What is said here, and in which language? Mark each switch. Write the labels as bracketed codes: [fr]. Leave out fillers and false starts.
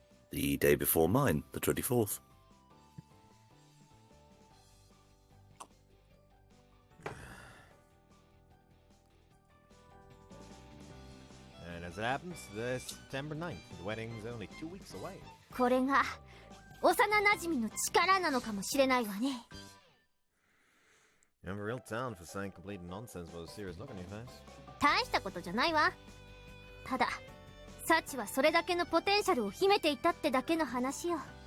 [en] The day before mine, the 24th. And as it happens, this September 9th, the wedding's only 2 weeks away. [ja] これが幼馴染の力なのかもしれないわね。 [en] You have a real talent for saying complete nonsense with a serious look on your face. [ja] 大したことじゃないわ。ただサチはそれだけのポテンシャルを秘めていたってだけの話よ。